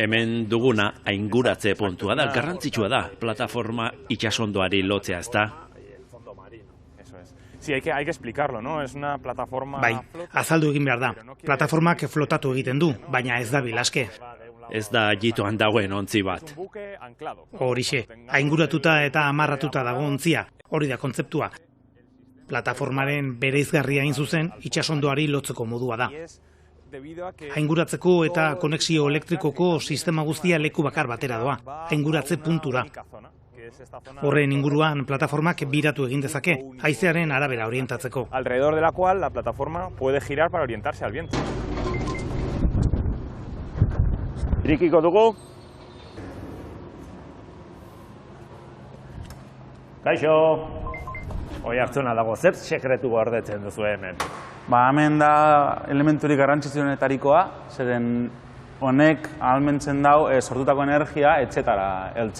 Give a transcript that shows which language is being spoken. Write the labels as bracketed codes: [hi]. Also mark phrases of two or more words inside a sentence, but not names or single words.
[eu] Hemen duguna ainguratze puntua da, garrantzitsua da, plataforma itsasondoari lotzea, ezta? [es] Sí, hay que explicarlo, ¿no? Es una plataforma... [eu] Bai, azaldu egin behar da. Plataformak flotatu egiten du, baina ez da bilaske. Ez da jitoan dagoen ontzi bat. Horixe, ainguratuta eta amarratuta dago ontzia, hori da kontzeptua. Plataformaren bereizgarria hain zuzen, itsasondoari lotzeko modua da. Ainguratzeko eta konexio elektrikoko sistema guztia leku bakar batera doa, ainguratze puntura. Horren inguruan plataformak biratu egin dezake, haizearen arabera orientatzeko. [es] Alrededor de la cual la plataforma puede girar para orientarse al viento. [eu] Irikiko dugu? Kaixo! Hoi hartzuna dago, zer sekretu gordetzen duzu hemen? Hemen da elementurik garrantzitsuenetarikoa, zeren honek ahalmentzen dau sortutako energia etxetara heltzea.